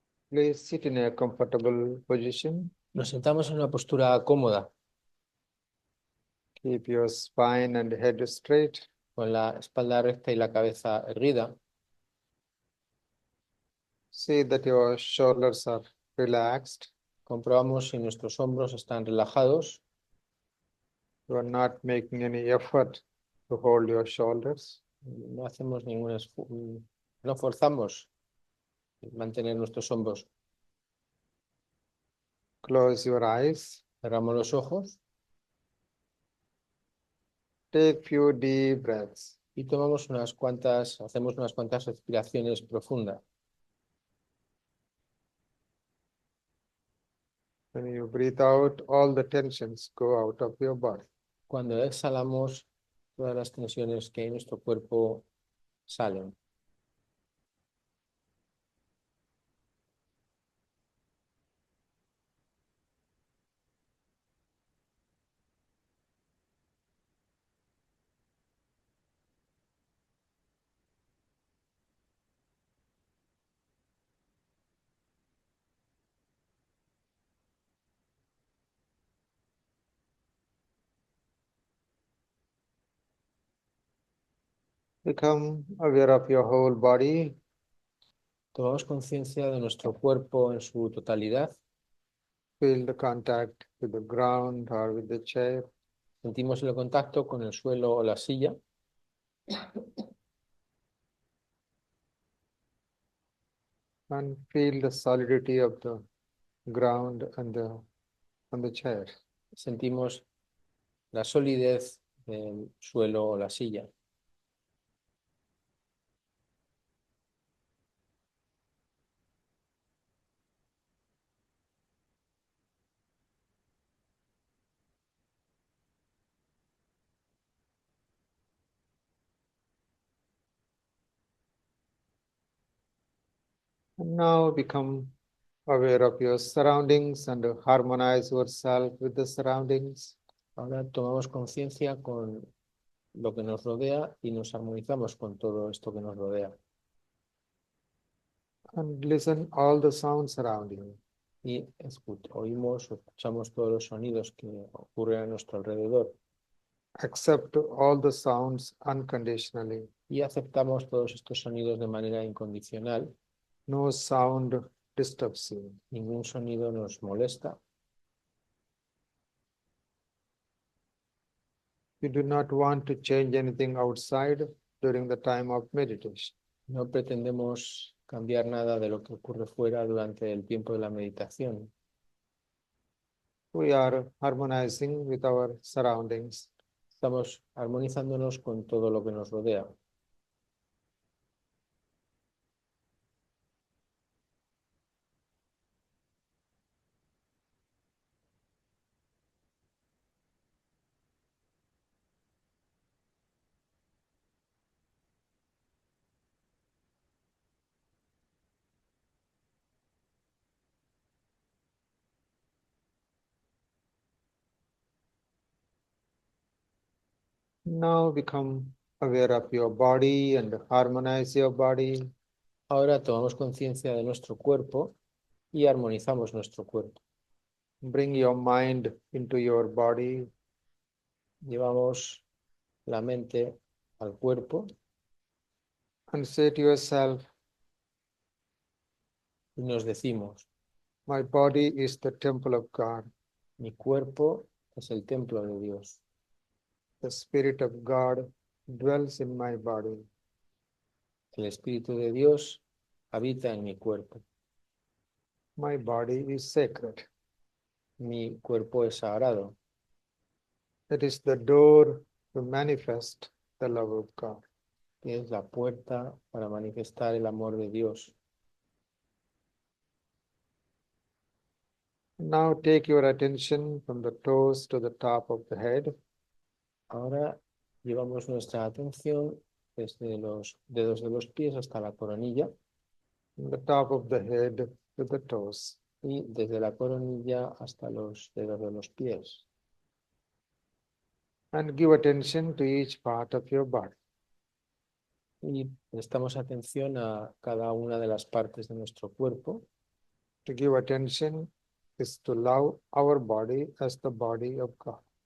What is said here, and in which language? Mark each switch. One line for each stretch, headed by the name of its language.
English: Please sit in a comfortable position.
Spanish: Nos sentamos en una postura cómoda.
English: Keep your spine and head straight.
Spanish: con la espalda recta y la cabeza erguida.
English: See that your shoulders are relaxed.
Spanish: Comprobamos si nuestros hombros están relajados.
English: You are not making any effort to hold your shoulders.
Spanish: No hacemos no forzamos mantener nuestros hombros.
English: Close your eyes.
Spanish: Cerramos los ojos
English: Take few deep breaths.
Spanish: y hacemos unas cuantas respiraciones profundas.
English: When you breathe out, all the tensions go out of your body.
Spanish: Cuando exhalamos, todas las tensiones que hay en nuestro cuerpo salen.
English: Become aware of your whole body.
Spanish: Tomamos conciencia de nuestro cuerpo en su totalidad.
English: Feel the contact with the ground or with the chair.
Spanish: Sentimos el contacto con el suelo o la silla.
English: And feel the solidity of the ground and the chair.
Spanish: Sentimos la solidez del suelo o la silla.
English: And now become aware of your surroundings and harmonize yourself with the surroundings.
Spanish: Ahora tomamos conciencia con lo que nos rodea y nos armonizamos con todo esto que nos rodea.
English: And listen all the sounds around you.
Spanish: Y oímos o escuchamos todos los sonidos que ocurren a nuestro alrededor.
English: Accept all the sounds unconditionally.
Spanish: Y aceptamos todos estos sonidos de manera incondicional.
English: No sound disturbs you.
Spanish: Ningún sonido nos molesta.
English: You do not want to change anything outside during the time of meditation.
Spanish: No pretendemos cambiar nada de lo que ocurre fuera durante el tiempo de la meditación.
English: We are harmonizing with our surroundings.
Spanish: Estamos armonizándonos con todo lo que nos rodea.
English: Now become aware of your body and harmonize your body.
Spanish: Ahora tomamos conciencia de nuestro cuerpo y armonizamos nuestro cuerpo.
English: Bring your mind into your body.
Spanish: Llevamos la mente al cuerpo
English: And say to yourself,
Spanish: y nos decimos,
English: my body is the temple of God.
Spanish: mi cuerpo es el templo de Dios.
English: The Spirit of God dwells in my body.
Spanish: El Espíritu de Dios habita en mi cuerpo.
English: My body is sacred.
Spanish: Mi cuerpo es sagrado.
English: It is the door to manifest the love of God.
Spanish: Es la puerta para manifestar el amor de Dios.
English: Now take your attention from the toes to the top of the head.
Spanish: Ahora llevamos nuestra atención desde los dedos de los pies hasta la coronilla
English: From the top of the head to the toes.
Spanish: y desde la coronilla hasta los dedos de los pies.
English: And give attention to each part of your body.
Spanish: Y prestamos atención a cada una de las partes de nuestro cuerpo.
English: To give attention is to love our body as the body of God.